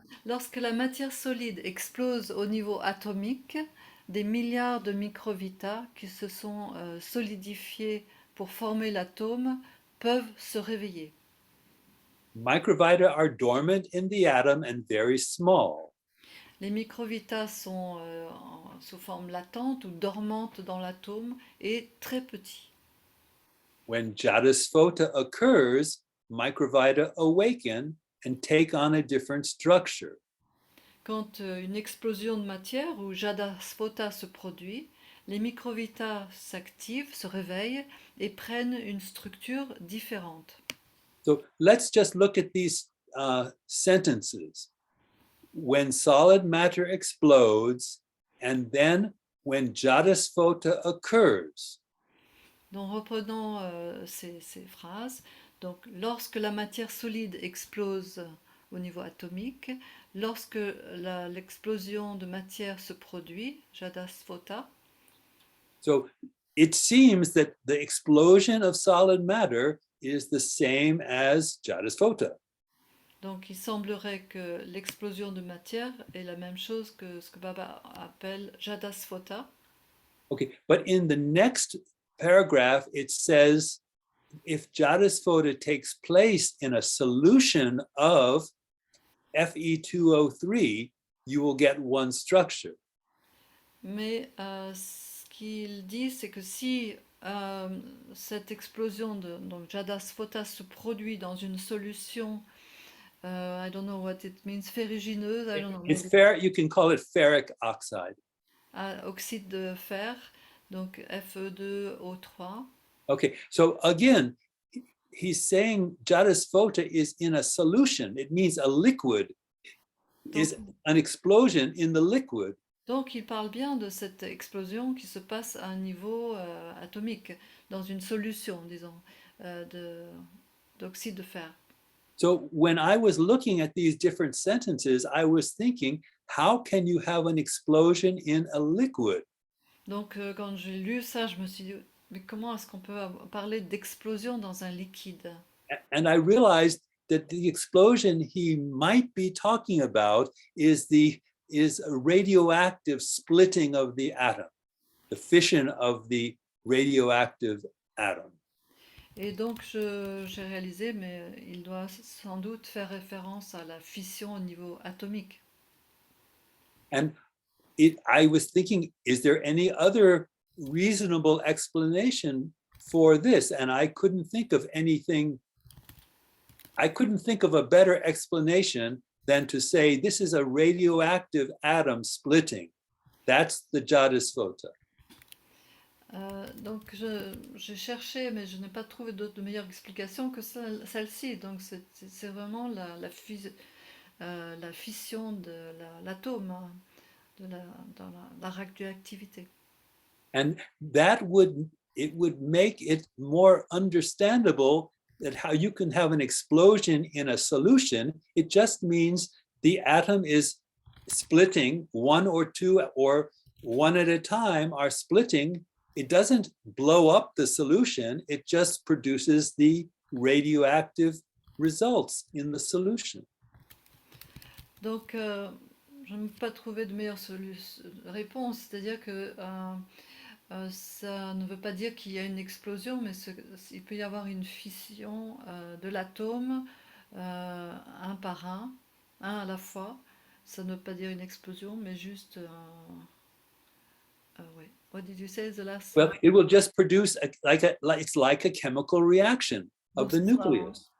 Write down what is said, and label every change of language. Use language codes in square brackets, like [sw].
[fr] Lorsque la matière solide explose au niveau atomique, des milliards de microvitas qui se sont solidifiés pour former l'atome peuvent se réveiller. [en] Microvita are dormant in the atom and very small. [fr] Les microvitas sont sous forme latente ou dormante dans l'atome et très petits. [en] When Jadasphota occurs, microvita awaken and take on a different structure. [fr] Quand une explosion de matière ou Jadasphota se produit, les microvitas s'activent, se réveillent et prennent une structure différente. [en] So let's just look at these sentences. When solid matter explodes, and then when Jadasphota occurs. [fr] Donc reprenons ces phrases. Donc lorsque la matière solide explose au niveau atomique, lorsque l'explosion de matière se produit, Jadasphota. [en] So it seems that the explosion of solid matter is the same as Jadasphota. [fr] Donc il semblerait que l'explosion de matière est la même chose que ce que Baba appelle Jadasphota. [en] Okay, but in the next paragraph it says if Jadasphota takes place in a solution of Fe2O3, you will get one structure. [fr] Mais ce qu'il dit, c'est que si cette explosion donc Jadasphota se produit dans une solution, [en] I don't know what it means, [fr] ferrugineuse, [en] I don't know. It's fair, you can call it ferric oxide. [fr] Oxyde de fer, donc Fe2O3. [en] Okay, so again, he's saying Jadasphota is in a solution. It means a liquid is an explosion in the liquid. [fr] Donc, il parle bien de cette explosion qui se passe à un niveau atomique, dans une solution, disons, d'oxyde de fer. [en] So when I was looking at these different sentences, I was thinking, how can you have an explosion in a liquid? [fr] Donc, quand j'ai lu ça, je me suis dit, mais comment est-ce qu'on peut parler d'explosion dans un liquide? [en] And I realized that the explosion he might be talking about is a radioactive splitting of the atom, the fission of the radioactive atom. [fr] Et donc, j'ai réalisé, mais il doit sans doute faire référence à la fission au niveau atomique. [en] And I was thinking, is there any other reasonable explanation for this? And I couldn't think of anything. I couldn't think of a better explanation than to say this is a radioactive atom splitting. That's the Jadasvota. [fr] Donc, j'ai cherché, mais je n'ai pas trouvé de meilleure explication que celle-ci. Donc, c'est vraiment la fission de l'atome, hein, dans la radioactivité. [en] And it would make it more understandable that how you can have an explosion in a solution. It just means the atom is splitting, one or two or one at a time are splitting. It doesn't blow up the solution, it just produces the radioactive results in the solution. [fr] Donc, je n'ai pas trouvé de meilleure réponse, c'est-à-dire que ça ne veut pas dire qu'il y a une explosion, mais il peut y avoir une fission de l'atome, un par un à la fois. Ça ne veut pas dire une explosion, mais juste ouais. [en] What did you say the last? Well, it will just produce it's like a chemical reaction of the nucleus.